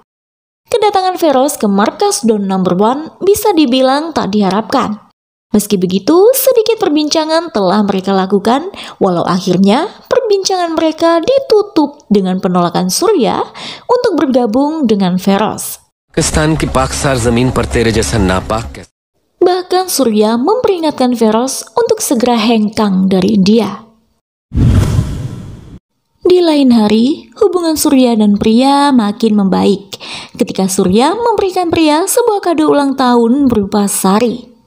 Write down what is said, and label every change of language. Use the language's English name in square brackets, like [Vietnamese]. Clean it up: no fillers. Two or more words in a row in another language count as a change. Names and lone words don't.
[Indonesian] Kedatangan Feroz ke markas Don No. 1 bisa dibilang tak diharapkan. Meski begitu, sedikit perbincangan telah mereka lakukan, walau akhirnya perbincangan mereka ditutup dengan penolakan Surya untuk bergabung dengan Feroz. [Hindi] पाकिस्तान की पाकसार जमीन पर तेरे जैसा नापाक [Indonesian] Bahkan Surya memperingatkan Feroz untuk segera hengkang dari India. Di lain hari, hubungan Surya dan Priya makin membaik ketika Surya memberikan Priya sebuah kado ulang tahun berupa sari.